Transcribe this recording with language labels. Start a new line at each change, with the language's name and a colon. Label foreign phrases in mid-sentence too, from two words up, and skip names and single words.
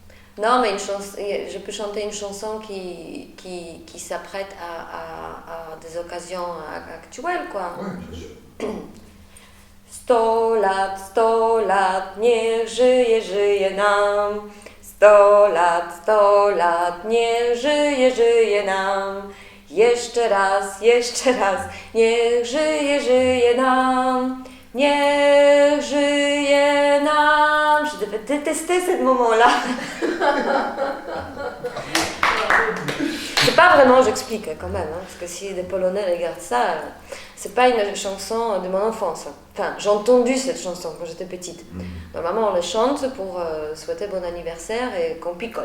French: Non, mais je peux chanter une chanson qui s'apprête à des occasions actuelles, quoi. Ouais, bien sûr.
Polish: 100 lat, niech żyje nam. 100 lat, niech żyje nam. Jeszcze raz, niech żyje nam. Niech żyje nam.
French: Je devais détester ce moment-là. C'est pas vraiment, j'explique quand même, hein, parce que si des Polonais regardent ça, c'est pas une chanson de mon enfance. Enfin, j'ai entendu cette chanson quand j'étais petite. Normalement, on le chante pour souhaiter bon anniversaire et qu'on picole.